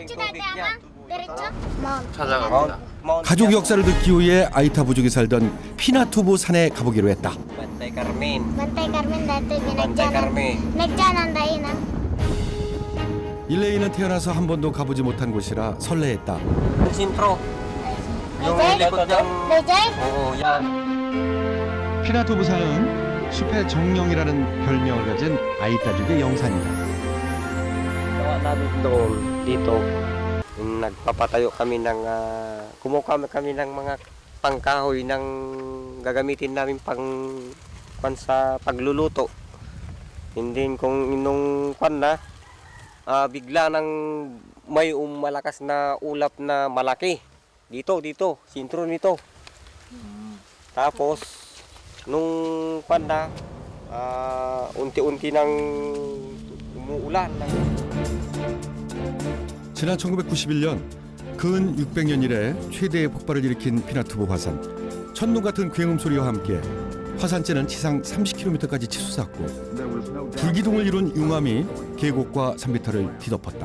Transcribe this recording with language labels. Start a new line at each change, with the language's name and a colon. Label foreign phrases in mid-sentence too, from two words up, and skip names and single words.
Korean: 찾아갑니다. 가족 역사를 듣기 위해 아이타 부족이 살던 피나투보 산에 가보기로 했다.
Filipino: Bantay Carmen. Bantay Carmen dati Bantay Carmen. nagjanan tayo na.
Korean: 일레이는 태어나서 한 번도 가보지 못한 곳이라 설레했다.
Filipino: Sintro. Yung Bejay? likod ng... Bejay? Oo, yan.
Korean: 피나투보 산은 숲의 정령이라는 별명을 가진 아이타족의 영산이다.
Filipino: Gawa namin doon, dito. Yung nagpapatayo kami ng... kumuha kami ng mga pangkahoy ng gagamitin namin sa pagluluto. Hindi kung inong bigla nang may malakas na ulap na malaki. Dito, sintro nito. Tapos, nung unti-unti nang umuulan.
Korean: 지난 1991년 근 600년 이래 최대의 폭발을 일으킨 피나투보 화산. 천둥 같은 굉음 소리와 함께 화산재는 지상 30km까지 치솟았고 불기둥을 이룬 융암이 계곡과 산비탈을 뒤덮었다.